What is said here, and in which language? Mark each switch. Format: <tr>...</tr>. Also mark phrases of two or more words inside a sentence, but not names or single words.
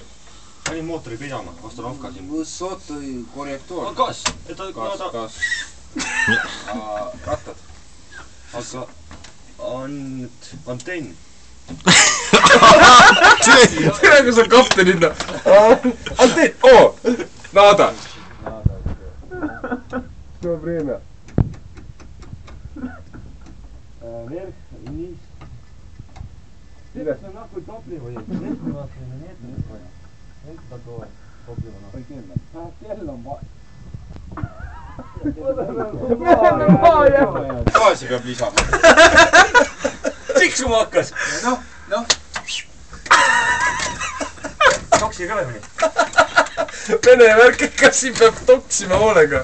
<et>Panin mootori pidama, Astanovka siin.</et> <ru>высоты корректор.</ru> <et>Gaas! Gaas. Rattad. Aga... Antenn. Tere, kui sa kaptenina. Antenn,</et> <ru>Nada. Что время? Вверх, вниз. Сейчас нахуй топливо есть. Есть у нас или нет, не понял. Есть такое топливо нахуй.</ru> <et>Kell on vaja. Gaasi peab lisama. Tiksuma hakkas. Noh. Toksi ka või? Vene värk, kas siin peab toksima hoolega?</et>